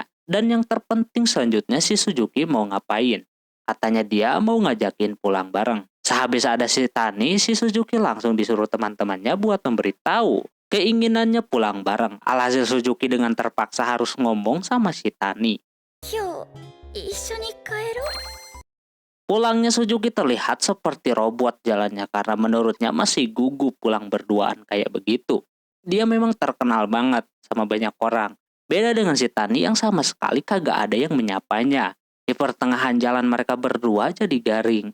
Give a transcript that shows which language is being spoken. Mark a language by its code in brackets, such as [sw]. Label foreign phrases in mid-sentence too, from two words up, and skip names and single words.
[id] Dan yang terpenting selanjutnya si Suzuki mau ngapain. Katanya dia mau ngajakin pulang bareng. Sehabis ada si Tani, si Suzuki langsung disuruh teman-temannya buat memberitahu keinginannya pulang bareng. Alhasil Suzuki dengan terpaksa harus ngomong sama si Tani. [ja] 今日一緒に帰ろう。 [id] Pulangnya Suzuki terlihat seperti robot jalannya karena menurutnya masih gugup pulang berduaan kayak begitu. Dia memang terkenal banget sama banyak orang. Beda dengan si Tani yang sama sekali kagak ada yang menyapanya. Di pertengahan jalan mereka berdua jadi garing.